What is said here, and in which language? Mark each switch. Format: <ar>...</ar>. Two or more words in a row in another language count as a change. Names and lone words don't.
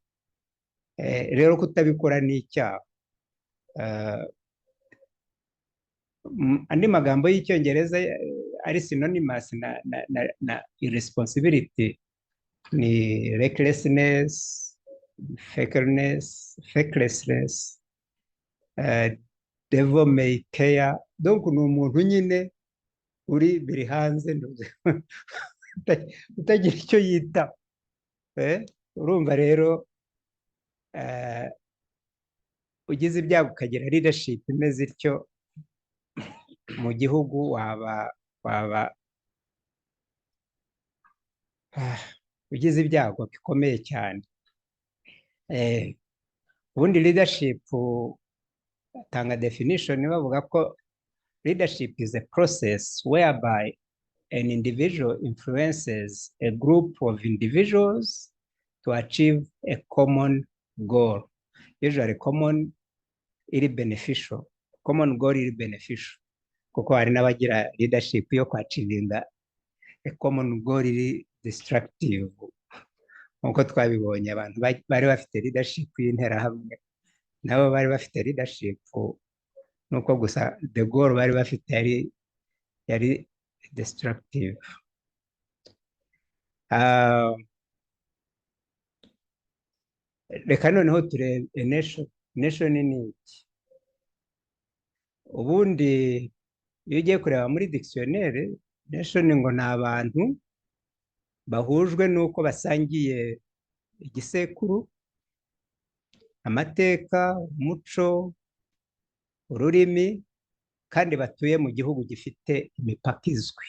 <rw>Rero kutabikora ni icyaha. Andi magambo y'icyongereza ari synonymous na irresponsibility ni</rw> <en>recklessness, fakelessness, devil may care.</en> <rw>Donc ni umuntu nyine uri biri hanze utagira icyo yita. Urumva rero ugize ibyago ukagira leadership imeze ityo mu gihugu, waba ugize ibyago bikomeye cyane. Ubundi leadership atanga definition bavuga ko</rw> <en>leadership is a process whereby an individual influences a group of individuals to achieve a common goal. Usually common iri beneficial, common goal iri beneficial,</en> <rw>kuko hari n'abagira leadership yo kwachivinga</rw> <en>a common goal</en> <rw>iri destructive. Nkuko twabibonye abantu bari bafite leadership y'interahamwe, nabo bari bafite leadership, nuko gusa</rw> <en>the goal</en> <rw>bari bafite yari destructive. Reka noneho turebe nation ni iki. Ubundi iyo ugiye kureba muri dictionnaire, nation ngo ni abantu bahujwe nuko basangiye igisekuru, amateka, umuco, ururimi, kandi batuye mu gihugu gifite imipaka izwi.</rw>